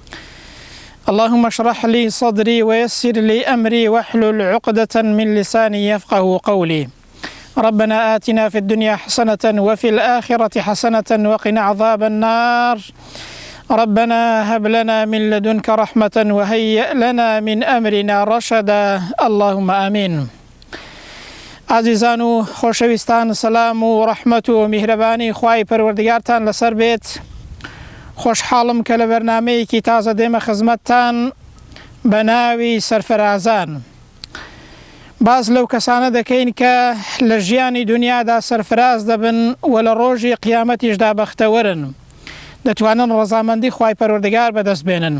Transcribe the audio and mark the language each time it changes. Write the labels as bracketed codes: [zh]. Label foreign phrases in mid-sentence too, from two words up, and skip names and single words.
[ar] اللهم اشرح لي صدري ويسر لي أمري واحلل عقدة من لساني يفقه قولي. ربنا آتنا في الدنيا حسنة وفي الآخرة حسنة وقنا عذاب النار. ربنا هب لنا من لدنك رحمة وهيئ لنا من أمرنا رشدا. اللهم آمين. [ckb] عزیزان و خۆشەویستان، سەلام و ڕەحمەت و میهرەبانی خوای پەروەردگارتان لەسەر بێت. خۆشحاڵم کە لە بەرنامەیەکی تازە دێمە خزمەتتان بە ناوی سەرفەرازان. باز لەو کەسانە دەکەین کە لە ژیانی دنیادا سەرفراز دەبن و لە ڕۆژی قیامەتیشدا بەختەوەرن، دەتوانن ڕەزامەندی خوای پەروەردگار بەدەست بێنن.